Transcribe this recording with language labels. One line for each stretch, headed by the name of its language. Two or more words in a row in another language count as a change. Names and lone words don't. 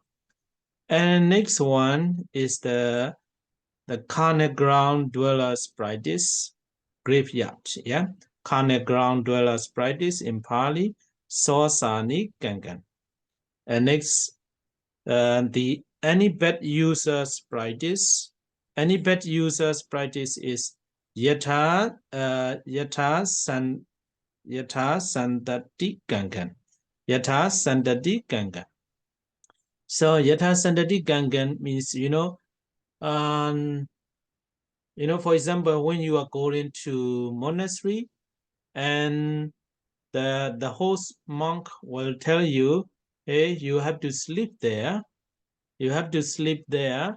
English: And next one is the carnage ground dwellers practice, graveyard, yeah. Carnage ground dwellers practice in Pali,
Pali: Sosani Gangan.
English: And next, the any bad users practice. Any bad users practice is
Pali: yatha sandati gangan. Yatha sandati gangan.
English: So
Pali: yatha sandati gangan
English: means for example, when you are going to monastery, and the host monk will tell you, hey, you have to sleep there. You have to sleep there.